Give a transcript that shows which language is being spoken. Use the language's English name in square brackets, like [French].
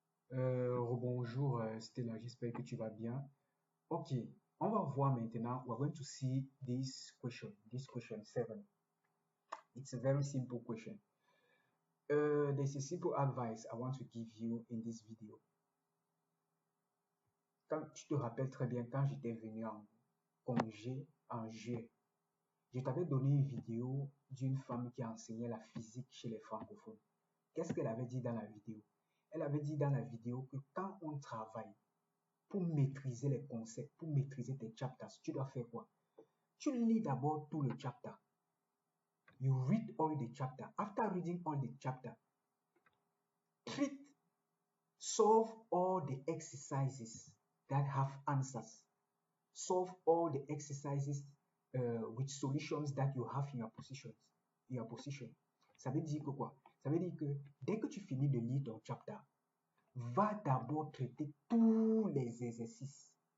[French] Bonjour Stella, j'espère que tu vas bien. Ok, on va voir maintenant. [English] We're going to see this question 7. It's a very simple question. There's a simple advice I want to give you in this video. [French] Quand tu te rappelles très bien, quand j'étais venu en congé en juillet, je t'avais donné une vidéo d'une femme qui enseignait la physique chez les francophones. Qu'est-ce qu'elle avait dit dans la vidéo? Elle avait dit dans la vidéo que quand on travaille, pour maîtriser les concepts, pour maîtriser tes chapters, tu dois faire quoi? Tu lis d'abord tout le chapter. [English] You read all the chapter. After reading all the chapter, solve all the exercises that have answers. Solve all the exercises with solutions that you have in your position. [French] Ça veut dire que quoi? Ça veut dire que dès que tu finis de lire ton chapter, va d'abord traiter tous les exercices.